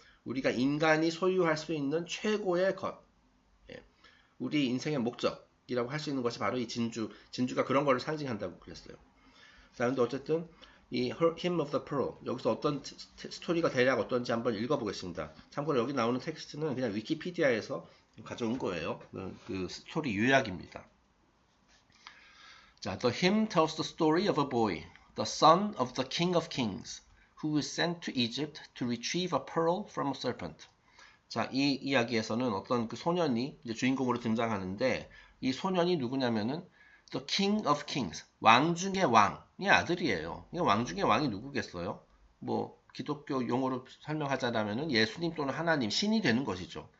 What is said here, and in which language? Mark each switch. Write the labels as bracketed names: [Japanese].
[Korean] 우리가 인간이 소유할 수 있는 최고의 것, 우리 인생의 목적이라고 할 수 있는 것이 바로 이 진주가 그런 거를 상징한다고 그랬어요. 자, 근데 어쨌든 이 Hymn of the Pearl 여기서 어떤 스토리가 대략 어떤지 한번 읽어보겠습니다. 참고로 여기 나오는 텍스트는 그냥 위키피디아에서 가져온 거예요. 그 스토리 요약입니다. [English] 자, The hymn tells the story of a boy, the son of the King of Kings, who is sent to Egypt to retrieve a pearl from a serpent. [Korean] 자, 이 이야기에서는 어떤 그 소년이 이제 주인공으로 등장하는데 이 소년이 누구냐면은 The King of Kings, 왕 중의 왕의 아들이에요. 왕 중의 왕이 누구겠어요? 뭐 기독교 용어로 설명하자면은 예수님 또는 하나님, 신이 되는 것이죠.